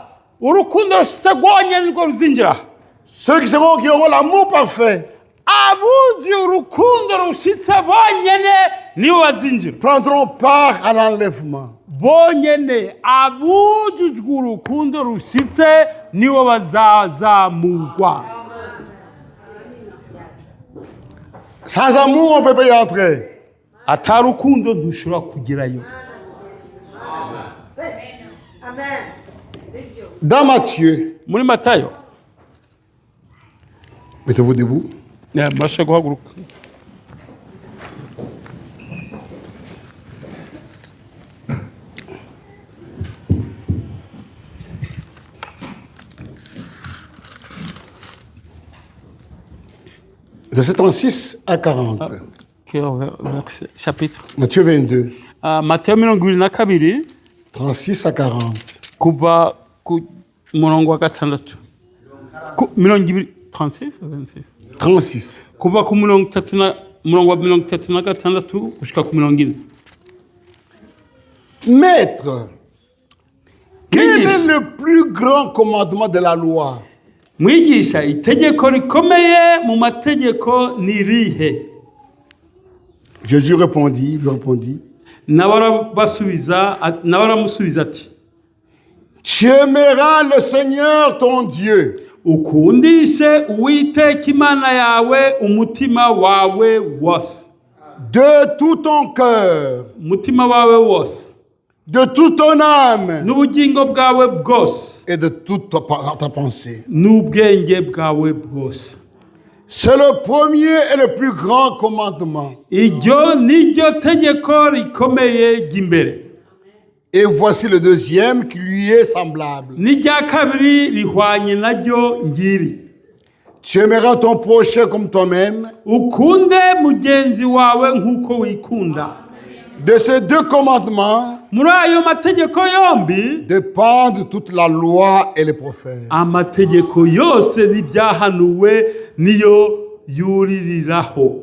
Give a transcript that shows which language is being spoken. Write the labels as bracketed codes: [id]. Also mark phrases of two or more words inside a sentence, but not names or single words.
[rn] urukundo rushitse rwonyene nirwo ruzinjira [fr] Ceux qui auront l'amour parfait [rn] abuzi urukundo rushitse bonyene nibo bazinjira [fr] prendront part à l'enlèvement. [rn] bonyene abujujwe urukundo rushitse nibo bazazamurwa [fr] Sans amour, on ne peut pas y entrer. [rn] atari urukundo ntushobora kugerayo [fr] Dans Matthieu, [rn] muri matayo [fr] mettez-vous debout. [rn] murashe guhaguruka [fr] Verset 36 à 40. chapitre Matthieu 22, [rn] matayo 22 [fr] 36 à 40. [rn] kuva ku murongo wa gatandatu 36 [fr] 36. [rn] kuva ku murongo wa 36 gushika ku 40. [fr] Maître, quel est le plus grand commandement de la loi? [rn] mwigisha itegeko rikomeye mu mategeko ni irihe [fr] Jésus lui répondit, [rn] nawe aramusubiza ati [fr] tu aimeras le Seigneur ton Dieu [rn] ukundishe uwiteka imana yawe umutima wawe wose [fr] de tout ton cœur, [rn] umutima wawe wose [fr] de toute ton âme [rn] n'ubugingo bwawe bwose [fr] et de toute ta pensée. [rn] n'ubwenge bwawe bwose [fr] C'est le premier et le plus grand commandement. [rn] iryo niryo tegeko rikomeye ry'imbere [fr] Et voici le deuxième qui lui est semblable. [rn] n'irya kabiri rihwanye naryo ngiri [fr] Tu aimeras ton prochain comme toi-même. [rn] ukunde mugenzi wawe nk'uko wikunda [fr] De ces deux commandements [rn] muri ayo mategeko yombi [fr] dépendent toute la loi et les prophètes. [rn] amategeko yose n'ibyahanuwe niyo yuririraho